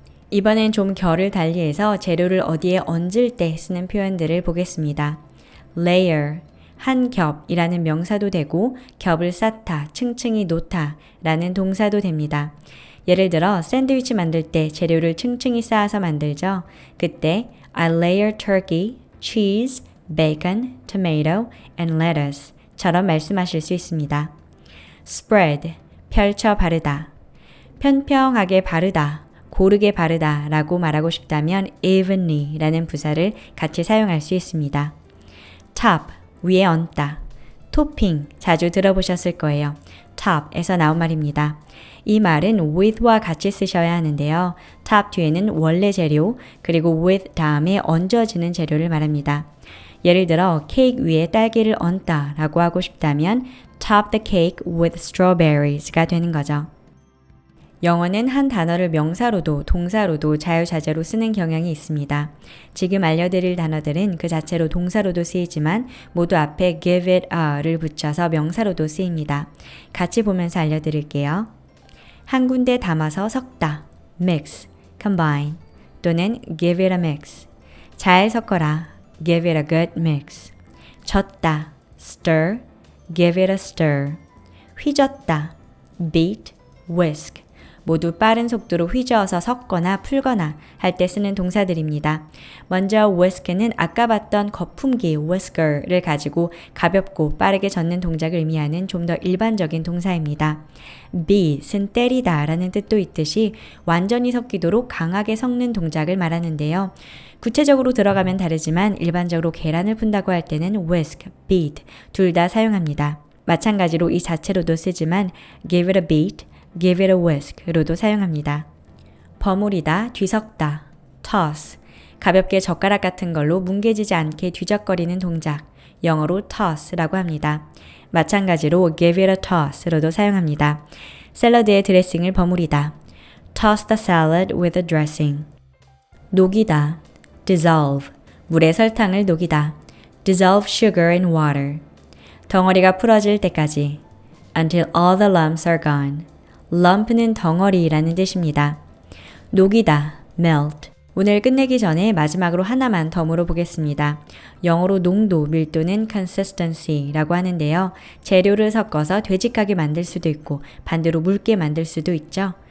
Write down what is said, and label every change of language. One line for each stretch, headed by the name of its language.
Korean: 이번엔 좀 결을 달리해서 재료를 어디에 얹을 때 쓰는 표현들을 보겠습니다. layer, 한 겹이라는 명사도 되고 겹을 쌓다, 층층이 놓다 라는 동사도 됩니다. 예를 들어 샌드위치 만들 때 재료를 층층이 쌓아서 만들죠. 그때
English: I layer turkey, cheese, bacon, tomato, and lettuce
Korean: 처럼 말씀하실 수 있습니다. spread, 펼쳐 바르다, 편평하게 바르다, 고르게 바르다 라고 말하고 싶다면 evenly 라는 부사를 같이 사용할 수 있습니다. top, 위에 얹다, 토핑, 자주 들어보셨을 거예요. top에서 나온 말입니다. 이 말은 with와 같이 쓰셔야 하는데요. top 뒤에는 원래 재료, 그리고 with 다음에 얹어지는 재료를 말합니다. 예를 들어 케이크 위에 딸기를 얹다 라고 하고 싶다면
English: top the cake with strawberries
Korean: 가 되는 거죠. 영어는 한 단어를 명사로도 동사로도 자유자재로 쓰는 경향이 있습니다. 지금 알려드릴 단어들은 그 자체로 동사로도 쓰이지만 모두 앞에 give it a를 붙여서 명사로도 쓰입니다. 같이 보면서 알려드릴게요. 한 군데 담아서 섞다, mix, combine 또는
English: give it a mix.
Korean: 잘 섞어라,
English: give it a good mix.
Korean: 젓다, stir,
English: give it a stir.
Korean: 휘젓다, beat, whisk. 모두 빠른 속도로 휘저어서 섞거나 풀거나 할 때 쓰는 동사들입니다. 먼저 whisk는 아까 봤던 거품기 whisker를 가지고 가볍고 빠르게 젓는 동작을 의미하는 좀 더 일반적인 동사입니다. beat은 때리다 라는 뜻도 있듯이 완전히 섞이도록 강하게 섞는 동작을 말하는데요. 구체적으로 들어가면 다르지만 일반적으로 계란을 푼다고 할 때는 whisk, beat 둘 다 사용합니다. 마찬가지로 이 자체로도 쓰지만
English: give it a beat, give it a whisk
Korean: 로도 사용합니다. 버무리다, 뒤섞다, toss, 가볍게 젓가락 같은 걸로 뭉개지지 않게 뒤적거리는 동작, 영어로 toss라고 합니다. 마찬가지로
English: give it a toss
Korean: 로도 사용합니다. 샐러드에 드레싱을 버무리다,
English: toss the salad with the dressing.
Korean: 녹이다, dissolve, 물에 설탕을 녹이다,
English: dissolve sugar in water.
Korean: 덩어리가 풀어질 때까지,
English: until all the lumps are gone.
Korean: lump는 덩어리라는 뜻입니다. 녹이다, melt. 오늘 끝내기 전에 마지막으로 하나만 더 물어보겠습니다. 영어로 농도, 밀도는 consistency라고 하는데요. 재료를 섞어서 되직하게 만들 수도 있고 반대로 묽게 만들 수도 있죠.